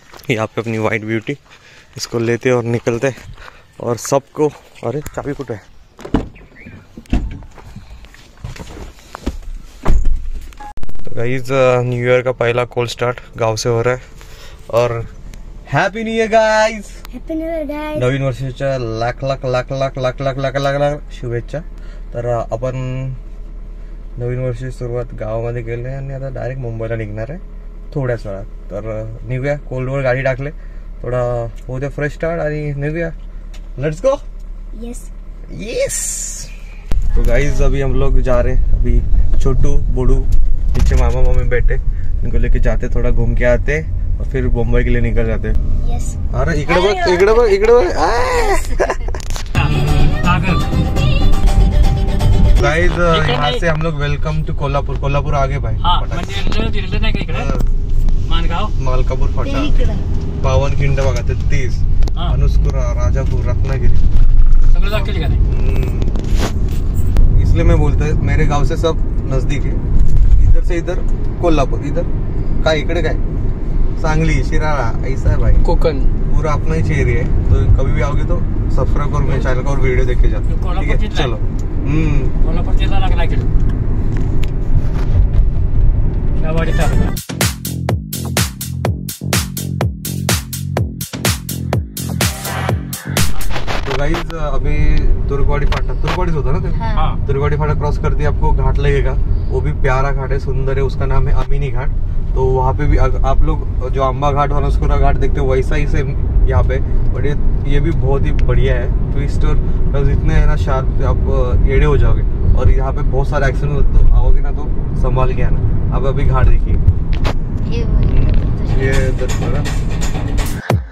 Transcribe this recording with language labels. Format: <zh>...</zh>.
<hi>यहाँ पे अपनी वाइट ब्यूटी इसको लेते और निकलते और सबको.</hi> <mr>अरे चाबी कुठे</mr> <hi>है. गाइस न्यू ईयर का पहला कॉल स्टार्ट गांव से हो रहा है और happy new year guys.</hi> <en>Happy new year guys.</en> <mr>नवीन वर्षाच्या लाख लाख लाख लाख लाख लाख लाख लाख लाख शुभेच्छा. तर आपण नवीन वर्षाची सुरुवात गावामध्ये केली आहे आणि आता डायरेक्ट मुंबईला निघणार आहे थोड्याच वेळात. तर निघूया, कोल्डवर गाडी टाकले, थोडा होऊ दे फ्रेश स्टार्ट आणि निघूया.</mr> <en>Let's go. Yes. Yes.</en> <hi>तो गाइस अभी हम लोग जा रहे हैं. अभी छोटू बोडू पीछे मामा मामी बैठे, इनको लेके जाते, थोड़ा घूम के आते और फिर मुंबई के लिए निकल जाते.</hi> <en>Yes.</en> <mr>अरे इकडे बघ, इकडे बघ, इकडे बघ.</mr> <hi>गाइस यहाँ से हम लोग</hi> <en>Welcome to Kolhapur.</en> <hi>कोल्हापुर आगे भाई.</hi> <mr>म्हणजे नाही का इकडे मानगाव मालकापूर फाटा, पावनखिंड बघा 33, अनुस्कुरा, राजापूर, रत्नागिरी सगळं दाखवली का नाही.</mr> <hi>इसलिए मैं बोलता है मेरे गांव से सब नजदीक है. इधर से इधर कोल्हापुर,</hi> <mr>इधर काय इकडे काय सांगली,</mr> <hi>शिराळा, ऐसा है भाई. कोकण पूरा अपना ही एरिया है. तो कभी भी आओगे तो सब्सक्राइब करो मेरे चैनल को और वीडियो देख के जाओ. ठीक है चलो.</hi> <mr>कोल्हापूर जिल्हा लागला की शावाडी तालुका.</mr> <hi>तो गाइस अभी तुर्कवाड़ी फाटा, तुर्कवाड़ी होता ना तो हाँ. तुर्कवाड़ी फाटा क्रॉस करते आपको घाट लगेगा. वो भी प्यारा घाट है, सुंदर है. उसका नाम है अमीनी घाट. तो वहाँ पे भी आप लोग जो अम्बा घाट और उसकुरा घाट देखते हो वैसा ही सेम यहाँ पे. बट ये भी बहुत ही बढ़िया है. ट्विस्ट और इतने है ना शार्प, आप एड़े हो जाओगे. और यहाँ पे बहुत सारे एक्सीडेंट होते, तो आओगे ना तो संभाल के आना. अब अभी घाट देखिए, ये दर्शन.</hi>